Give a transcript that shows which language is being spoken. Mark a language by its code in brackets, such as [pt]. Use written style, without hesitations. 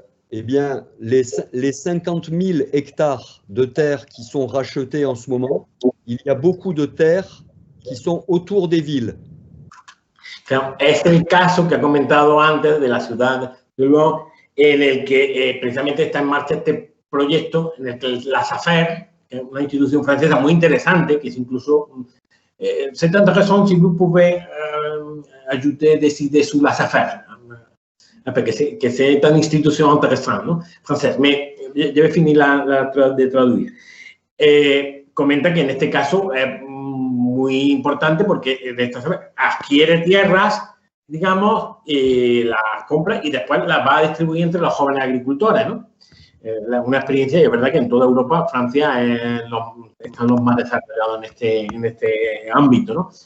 [fr] Eh bien, les 50 000 hectares de terres qui sont rachetés en ce moment, il y a beaucoup de terres qui sont autour des villes. [es] Es el caso que ha comentado antes de la ciudad de Lyon, en el que precisamente está en marcha este proyecto en el que la SAFER, que es una institución francesa muy interesante, que es incluso... [fr] c'est intéressant si vous pouvez ajouter décider sur la SAFER, que c'est une institution intéressante, [es] ¿no? Francesa. [fr] Je vais finir de traduire. [es] Comenta que en este caso es muy importante porque adquiere tierras, digamos, las compra y después las va a distribuir entre los jóvenes agricultores, ¿no? Una experiencia, y es verdad que en toda Europa, Francia están los más desarrollados en este ámbito, ¿no?